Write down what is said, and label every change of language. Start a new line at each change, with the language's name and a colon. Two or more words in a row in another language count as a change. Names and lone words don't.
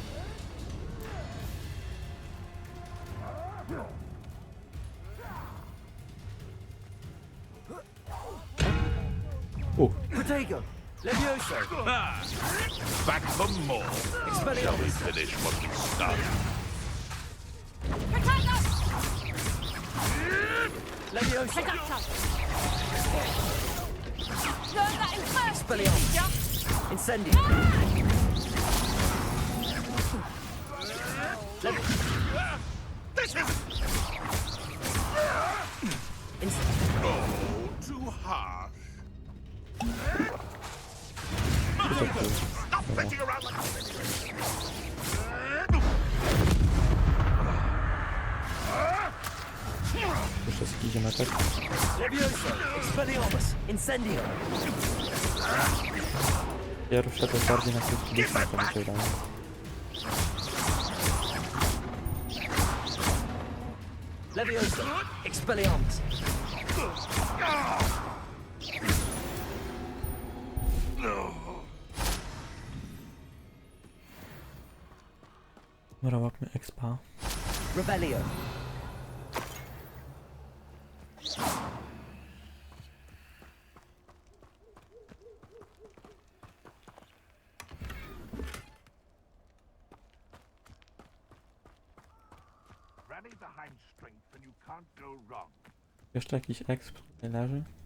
English: Protego! Levioso! Back for more. Shall we Expelliarmus! finish what we started? Protego! Leviosa! Learn that in first. Expelliarmus! Incendio! This is too harsh. Stop fetching around like a
Polish: Wszystkich idziemy tak. Leviosa! Expelliarmus! Incendio! Pierwsze to jest bardziej na krótki dystans, to mi się wydaje. Leviosa! Expelliarmus! Dobra, łapmy expa. Rebellio!
English: rally behind strength and you can't go wrong.
Polish: Jeszcze jakiś exp tutaj leży?